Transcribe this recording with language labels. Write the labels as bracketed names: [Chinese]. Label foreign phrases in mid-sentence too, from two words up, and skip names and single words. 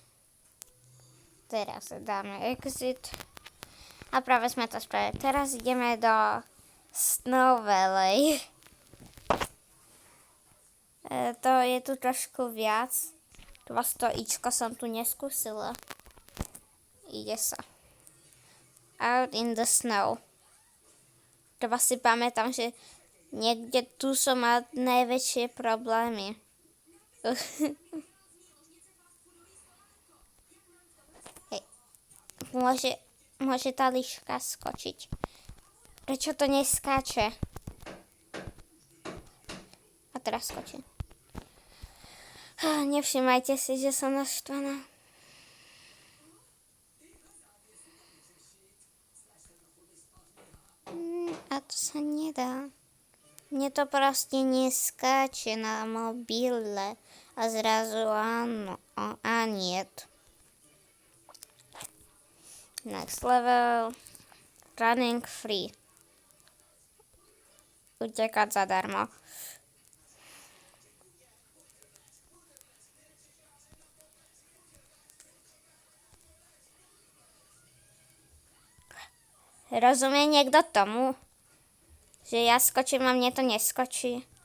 [Slovak] Teraz dáme exit. A práve sme to spravili. Teraz ideme do Snow Valley. To je tu trošku viac. To ičko som tu neskúsila. Ide sa. [English] Out in the snow. [Slovak] To si pamätám, že niekde tu som mal najväčšie problémy. môže tá líška skočiť. Prečo to neskáče? A teraz skočí. Nevšimajte si, že som naštvaná. A to sa nedá. Mne to proste neskáče na mobile. A zrazu áno. A niet. [English] Next level. Running free. [Slovak] Utekať zadarmo. Rozumie niekto tomu, že ja skočím a mne to neskočí?